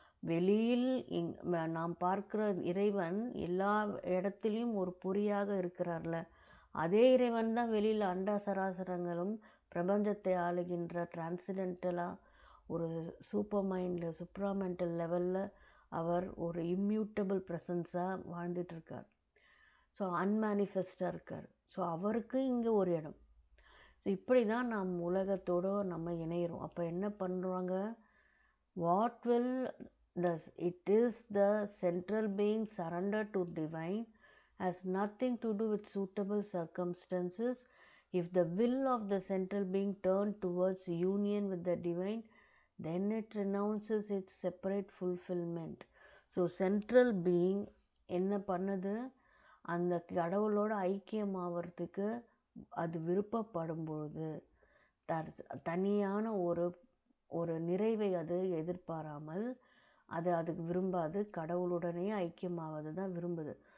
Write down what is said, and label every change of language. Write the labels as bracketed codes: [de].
[ta] வெளியில் நாம் பார்க்குற இறைவன் எல்லா இடத்துலையும் ஒரு பொறியாக இருக்கிறார்ல, அதே இறைவன் தான் வெளியில் அண்ட சராசரங்களும் பிரபஞ்சத்தை ஆளுகின்ற டிரான்சிடென்டலாக ஒரு சூப்பர் மைண்டில் சுப்ராமெண்டல் லெவலில் அவர் ஒரு இம்மியூட்டபிள் ப்ரெசன்ஸாக வாழ்ந்துட்டுருக்கார். ஸோ அன்மேனிஃபெஸ்டாக இருக்கார். ஸோ அவருக்கு இங்கே ஒரு இடம். ஸோ இப்படி தான் நாம் உலகத்தோடு நம்ம இணையிறோம். அப்போ என்ன பண்ணுறாங்க? [en] What will it is the central being surrender to divine has nothing to do with suitable circumstances. If the will of the central being turned towards union with the divine, then it renounces its separate fulfillment. [ta] So central being என்ன பண்ணுது, அந்த கடவுளோட ஐக்கியம் ஆகிறதுக்கு அது விருப்பப்படும் பொழுது தனியான ஒரு நிறைவை அது எதிர்பாராமல் அதுக்கு விரும்பாது, கடவுளுடனே ஐக்கியமாவது தான் விரும்புது.